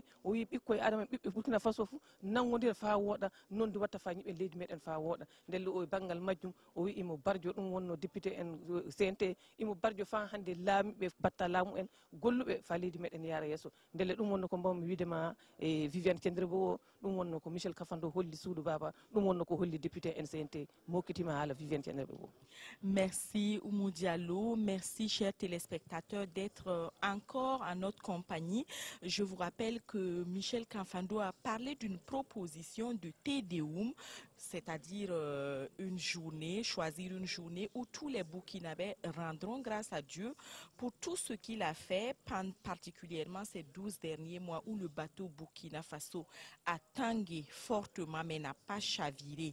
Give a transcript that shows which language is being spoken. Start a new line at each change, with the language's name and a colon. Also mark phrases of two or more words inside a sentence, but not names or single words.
Fula: o wi ɓikkoye adama en ɓiɓɓe Burkina Faso fu nangodira fa wooɗa noon du watta fa ñiɓe leydi meɗen fa wooɗa ndelle o banggal majjum o wi imo barjo ɗum wonno député en CNT imo barjo fa hande laamiɓe batta laamu en golluɓe fa leydi meɗen yaara yeeso ndelle ɗum wonno ko mbawmi widema e Viviane Kendrebo o ɗum wonno ko Michel Kafando holli suudu baba ɗum wonno ko holli député en CNT mokkitima haala Viviane Kendrebo.
French: Merci Oumou Diallo, merci chers téléspectateurs d'être encore en notre compagnie. Je vous rappelle que Michel Kafando a parlé d'une proposition de TDOUM, c'est-à-dire choisir une journée où tous les Burkinabés rendront grâce à Dieu pour tout ce qu'il a fait, particulièrement ces 12 derniers mois où le bateau Burkina Faso a tangué fortement mais n'a pas chaviré.